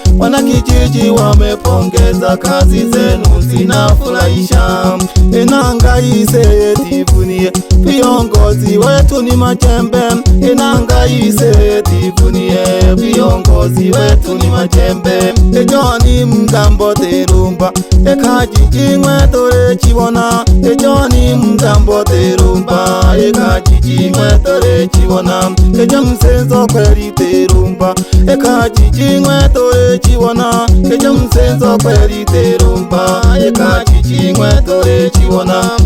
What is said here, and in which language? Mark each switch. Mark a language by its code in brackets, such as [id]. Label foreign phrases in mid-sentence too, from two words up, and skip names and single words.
[sw] Wanakijiji wamepongeza, kazi zenu zinafurahisha. [guz] Enanga ise tifunie, [sw] viongozi wetu ni majembe. [guz] Enanga ise tifunie, [sw] viongozi wetu ni majembe. [guz] Ejoni mgambo terumba, ekajiji ngwetore chibona. Ejoni mgambo terumba, ekajiji ngwetore chibona. Ejo msenzo kweli terumba, ekajiji ngwetore chibona. Ejo msenzo kweli terumba, ekajiji ngwetore chibona.